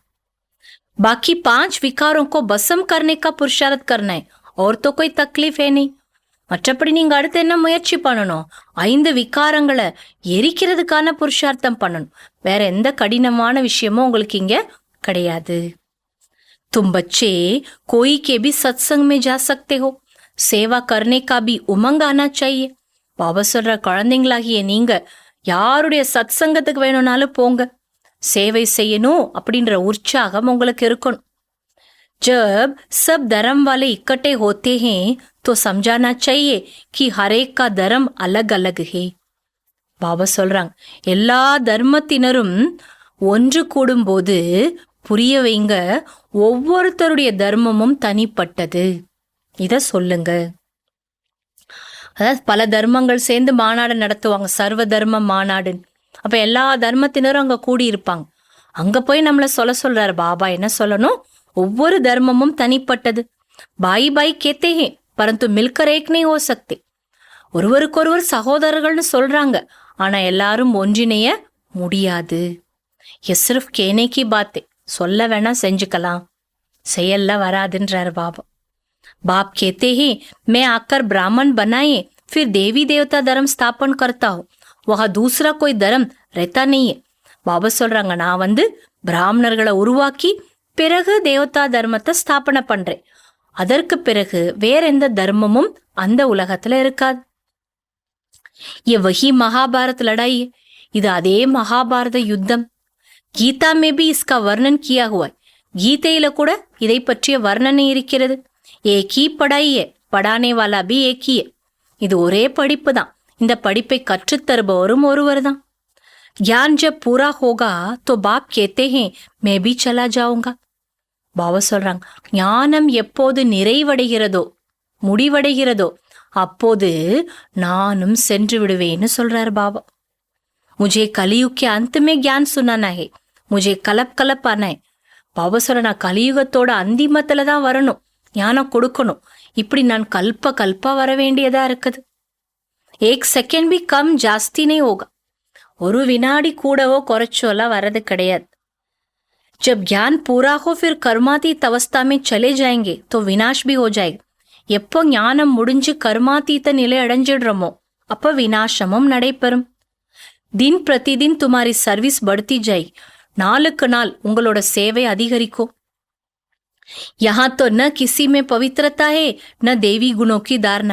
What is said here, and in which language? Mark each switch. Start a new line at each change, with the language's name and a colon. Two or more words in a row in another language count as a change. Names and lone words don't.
Hindi: बाकी 5 विकारों को भस्म करने का पुरुषार्थ करना है और तो कोई तकलीफ है नहीं.
Tamil: மற்றபடி நீங்க அடுத்து என்ன முயற்சி பண்ணணும், 5 விகாரங்களை எரிக்கிறதுக்கான புருஷார்த்தம் பண்ணணும். வேற எந்த கடினமான விஷயமும் உங்களுக்கு இங்க கிடையாது.
Hindi: तुम बच्चे कोई के भी सत्संग में जा सकते हो, सेवा करने का भी उमंग आना चाहिए.
Tamil: பாபா சொல்ற குழந்தைங்களாகிய நீங்க யாருடைய சத்சங்கத்துக்கு வேணும்னாலும் போங்க, சேவை செய்யணும் அப்படின்ற உற்சாகம் உங்களுக்கு இருக்கணும்.
Hindi: जब सब धर्म वाले इकट्ठे होते हैं तो समझाना चाहिए कि हर एक का धर्म अलग अलग है.
Tamil: பாபா சொல்றாங்க எல்லா தர்மத்தினரும் ஒன்று கூடும்போது புரிய வைங்க, ஒவ்வொருத்தருடைய தர்மமும் தனிப்பட்டது. இத சொல்லுங்க. அதாவது பல தர்மங்கள் சேர்ந்து மாநாடு நடத்துவாங்க, சர்வ தர்ம மாநாடு. அப்ப எல்லா தர்மத்தினரும் அங்க கூடி இருப்பாங்க. அங்க போய் நம்மள சொல்றாரு பாபா. என்ன சொல்லணும், ஒவ்வொரு தர்மமும் தனிப்பட்டது.
Hindi: भाई भाई कहते हैं परन्तु मिलकर एक नहीं हो सकते.
Tamil: ஒருவருக்கொருவர் சகோதரர்கள்னு சொல்றாங்க, ஆனா எல்லாரும் ஒன்றிணைய முடியாது.
Hindi: ये सिर्फ कहने की बात है,
Tamil: சொல்ல வேணா செஞ்சுக்கலாம், செயல்ல வராதுன்றார் பாபா.
Hindi: बाप कहते हैं मैं आकर ब्राह्मण बनाए फिर देवी देवता धर्म स्थापन करता हूँ, वहाँ दूसरा कोई धर्म रहता नहीं है.
Tamil: பாபா சொல்றாங்க நான் பிராமணர்களை உருவாக்கி பிறகு தேவதா தர்மத்தை ஸ்தாபனை பண்றேன், அதற்கு பிறகு வேற எந்த தர்மமும் அந்த உலகத்துல இருக்காது.
Hindi: ये वही महाभारत लड़ाई है.
Tamil: இது அதே மகாபாரத யுத்தம்.
Hindi: गीता में भी इसका वर्णन किया हुआ है.
Tamil: கீதையில கூட இதை பற்றிய வர்ணனை இருக்கிறது.
Hindi: एक ही पढ़ाई है, पढ़ाने वाला भी एक ही है.
Tamil: இது ஒரே படிப்பு தான். இந்த படிப்பை கற்றுத்தருபவரும் ஒருவர் தான்.
Hindi: ज्ञान जब पूरा होगा तो बाप कहते हैं मैं भी चला जाऊंगा.
Tamil: பாபா சொல்றாங்க, ஞானம் எப்போது நிறைவடைகிறதோ முடிவடைகிறதோ அப்போது நானும் சென்று விடுவேன்னு சொல்றாரு பாபா.
Hindi: मुझे कलयुग के अंत में ज्ञान सुनाना है, मुझे कलप कलप आना है.
Tamil: பாபா சொல்ற, நான் கலியுகத்தோட அந்திமத்துல தான் வரணும், ஞானம் கொடுக்கணும். இப்படி நான் கல்ப கல்பா வர வேண்டியதா இருக்குது.
Hindi: एक सेकेंड भी कम जास्ती नहीं होगा.
Tamil: ஒரு வினாடி கூடவோ குறைச்சோலாம் வர்றது கிடையாது.
Hindi: जब ज्ञान पूरा हो फिर कर्मातीत अवस्था में चले जाएंगे तो विनाश भी हो जाएगा.
Tamil: எப்போ ஞானம் முடிஞ்சு கர்மாதீத்த நிலை அடைஞ்சிடுறோமோ அப்ப விநாசமும் நடைபெறும்.
Hindi: दिन प्रतिदिन तुम्हारी सर्विस बढ़ती जाए.
Tamil: நாளுக்கு நாள் உங்களோட சேவை அதிகரிக்கும்.
Hindi: यहाँ तो न किसी में पवित्रता है न दैवी गुणों की धारणा.